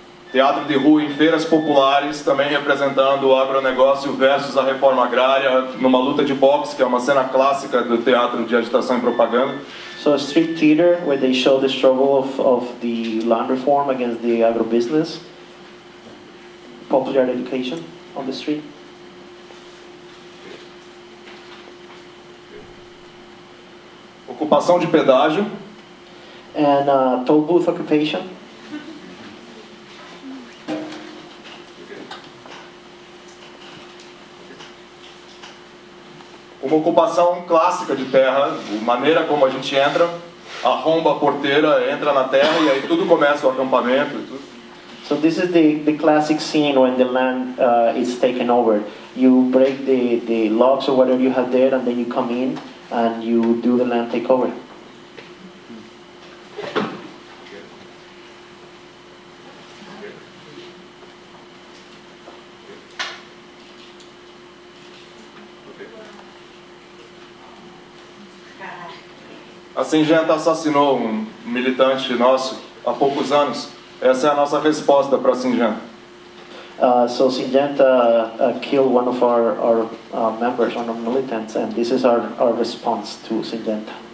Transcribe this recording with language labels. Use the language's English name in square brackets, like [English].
[Portuguese] Teatro de rua em feiras populares, também representando o agronegócio versus a reforma agrária, numa luta de boxe, que é uma cena clássica do teatro de agitação e propaganda. [English] So a street theater where they show the struggle of the land reform against the agribusiness, popular education, on the street. [Portuguese] Ocupação de pedágio. [English] And toll booth occupation. [Portuguese] Uma ocupação clássica de terra, a maneira como a gente entra, arromba a porteira, entra na terra e aí tudo começa o acampamento e tudo. [English] So this is the classic scene when the land is taken over. You break the logs or whatever you have there, and then you come in and you do the land takeover. [Portuguese] A Singenta assassinou um militante nosso há poucos anos. Essa é a nossa resposta para a Singenta. [English] So Syngenta killed one of our members, one of the militants, and this is our response to Syngenta.